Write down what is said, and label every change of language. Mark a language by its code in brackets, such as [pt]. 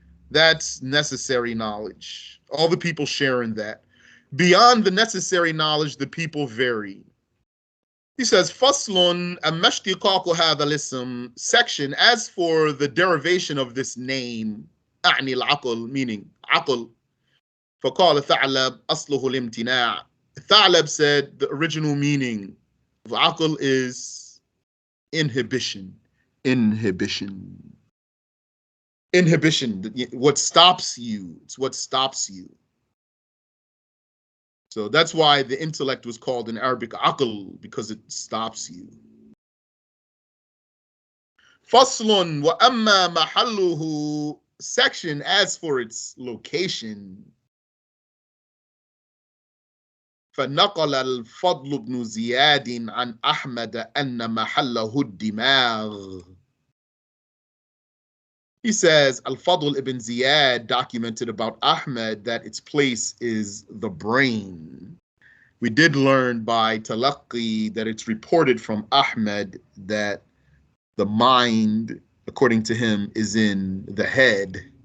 [en] That's necessary knowledge. All the people share in that. Beyond the necessary knowledge, the people vary. He says, [ar] فصل أما اشتقاق هذا الاسم, [en] section, as for the derivation of this name, [ar] أعني العقل, [en] meaning عقل. [ar] فقال ثعلب أصله الامتناع. [en] Tha'lab said the original meaning of عقل is inhibition. Inhibition. Inhibition, what stops you. It's what stops you. So that's why the intellect was called in Arabic aql, because it stops you. [ar] Faslun wa amma mahalluhu, [en] section, as for its location. [ar] فنقل الفضل بن زياد عن أحمد أن محله الدماغ. [en] He says, Al-Fadl ibn Ziyad documented about Ahmed that its place is the brain. We did learn by Talaqi that it's reported from Ahmed that the mind, according to him, is in the head.